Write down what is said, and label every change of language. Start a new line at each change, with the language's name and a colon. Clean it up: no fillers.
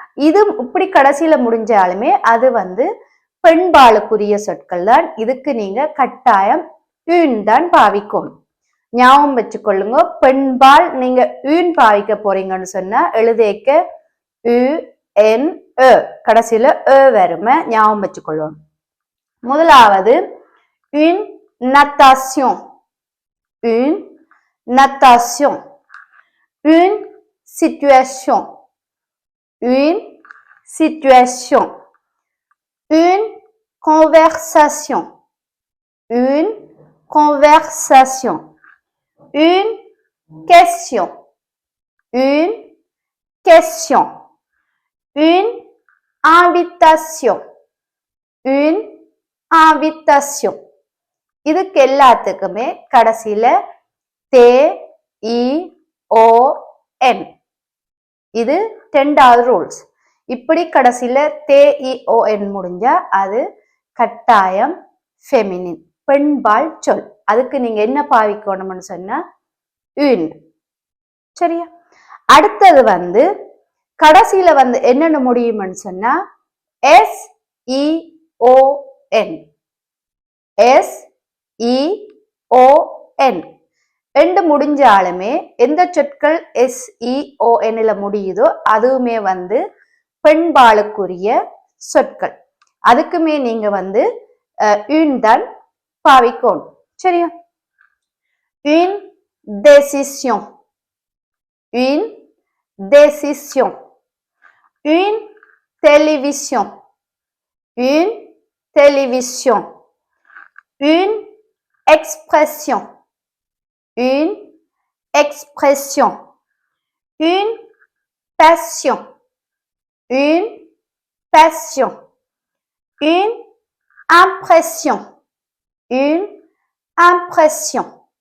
Tamil: இது இப்படி கடைசியில முடிஞ்சாலுமே அது வந்து பெண்பாலுக்குரிய சொற்கள் தான். இதுக்கு நீங்க கட்டாயம் ஈன் தான் பாவிக்கணும். ஞாபகம் வச்சுக்கொள்ளுங்க. பெண்பால் நீங்க ஈன் பாவிக்க போறீங்கன்னு சொன்னா எழுதேக்க ü n ö கடைசியில வருமே ஞாபகம் வச்சுக்கொள்ளணும்.
French: முதலாவது une natation, une natation, une situation, une situation, une conversation, une conversation, une question, une question, une invitation, une invitation.
Tamil: இதுக்கு எல்லாத்துக்குமே கடைசியில தே இ ஓ என் இது 10வது ரூல்ஸ். இப்படி கடைசியில தே இ ஓ என் முடிஞ்சா அது கட்டாயம் ஃபெமினின் பெண்பால் சொல். அதுக்கு நீங்க என்ன பாவிக்கணும்னு சொன்னா ün. சரியா? அடுத்தது வந்து கடைசியில வந்து என்னென்ன முடியும்னு சொன்னா எஸ் இ ஓ என் எஸ் இ ஓ என் ரெண்டு முடிஞ்சாலுமே எந்த சொற்கள் எஸ் இ ஓ என்ல முடியுதோ அதுவுமே வந்து பெண்பாலுக்குரிய சொற்கள். அதுக்குமே நீங்க வந்து ün தான் பாவிக்கணும். சரியா?
French: une décision, une décision, une télévision, une télévision, une expression, une expression, une passion, une passion, une impression, une impression.